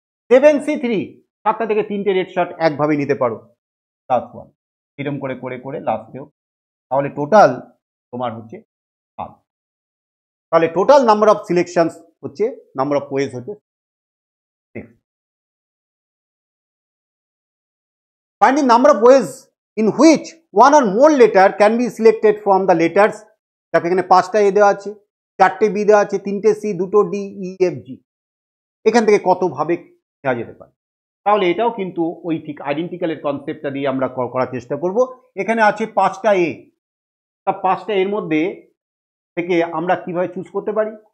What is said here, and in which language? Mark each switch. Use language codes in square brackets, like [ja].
[bn] 7C3, 7টা থেকে 3টে red shirt একভাবে নিতে পারো, প্লাস 1। এরকম করে করে করে লাস্টেও, তাহলে টোটাল তোমার হচ্ছে 7। তাহলে টোটাল নাম্বার অফ সিলেকশন হচ্ছে, নাম্বার অফ ওয়েজ হচ্ছে 6। [en] Find the number of ways in which 1 or more letter can be selected from the letters। [bn] দেখো এখানে 5টা এ দেওয়া আছে, 4টে বি দেওয়া আছে, 3টে সি, 2টো ডি, ই, এফ, জি। এখান থেকে কত ভাবে নেওয়া যেতে পারে? তাহলে এটাও কিন্তু ওই ঠিক আইডেন্টিক্যালের কনসেপ্টটা দিয়ে আমরা করার চেষ্টা করব। এখানে আছে 5টা এ, তা 5টা এর মধ্যে থেকে আমরা কিভাবে চুজ করতে পারি?